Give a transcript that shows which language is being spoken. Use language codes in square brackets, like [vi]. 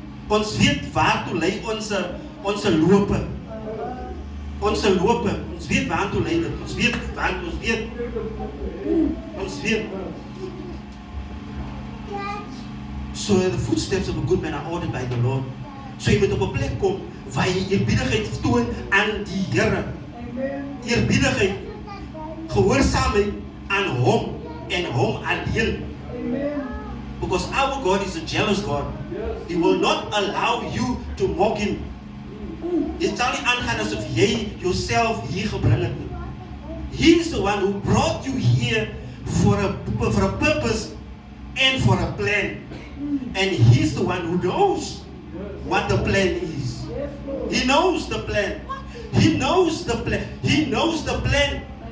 [af] Ons weet waartoe lei ons lope. Ons lope. Ons weet waartoe lei dit. Ons weet. [en] So the footsteps of a good man are ordered by the Lord. [af] So jy moet op 'n plek kom waar jy eerbiedigheid toon aan die Here. Eerbiedigheid, gehoorsaamheid aan hom en hom alleen. [en] Because our God is a jealous God. He will not allow you to mock him. [af] Jy sal nie aangaan asof jy jouself hier gebring het nie. [en] He is the one who brought you here for a purpose and for a plan. And he's the one who knows what the plan is. He knows the plan. He knows the plan. He knows the plan.